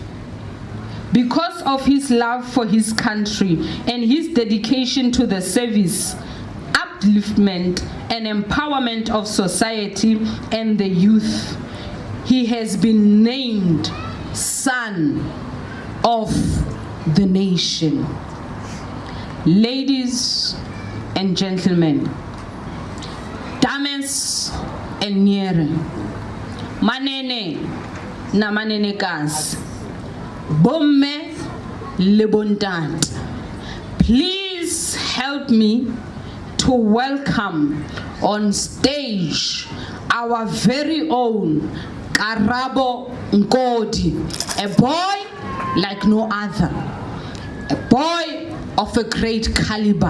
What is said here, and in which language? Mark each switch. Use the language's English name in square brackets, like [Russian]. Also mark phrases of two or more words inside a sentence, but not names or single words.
[English] Because of his love for his country and his dedication to the service, upliftment, and empowerment of society and the youth, he has been named Son of the Nation. Ladies and gentlemen, dames and nyere, [Xhosa] manene na manenekazi, [Southern Sotho] bomme le bontate, [English] please help me to welcome on stage our very own Karabo Nkoli, a boy like no other, a boy of a great caliber,